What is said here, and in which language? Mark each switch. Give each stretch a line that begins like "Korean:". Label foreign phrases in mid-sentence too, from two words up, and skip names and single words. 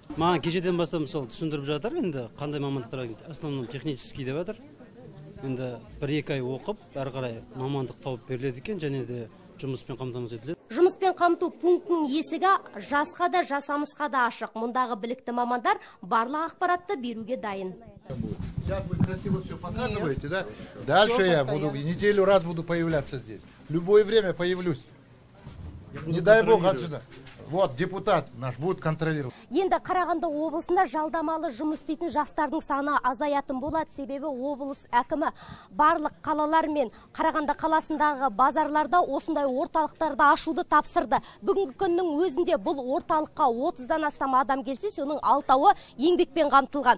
Kazakh: Маған кешеден бастап мысалы түсіндіріп жатыр, енді қандай мамандықтар,
Russian: основном технический
Kazakh: деп жатыр. Енді 1-2 ай оқып, әрі қарай мамандық тауып беріледі екен, және де жұмыспен қамтамасыз етіледі. Жұмыспен қамту пунктінің есігі жасқа да жасамысқа да ашық. Мұндағы білікті мамандар барлық ақпаратты беруге дайын.
Russian: Сейчас вы красиво все показываете, да? Дальше я буду неделю раз буду появляться здесь. В любое время появлюсь. Не дай бог отсюда. Вот, депутат наш будет контролировать.
Kazakh: Енді Қарағанды облысында жалдамалы жұмыс істейтін жастардың саны азаятын болады, себебі облыс әкімі барлық қалалар мен Қарағанды қаласындағы базарларда осындай орталықтарды ашуды тапсырды. Бүгінгі күннің өзінде бұл орталыққа 30-дан астам адам келсе, соның 6-ы еңбекпен қамтылған.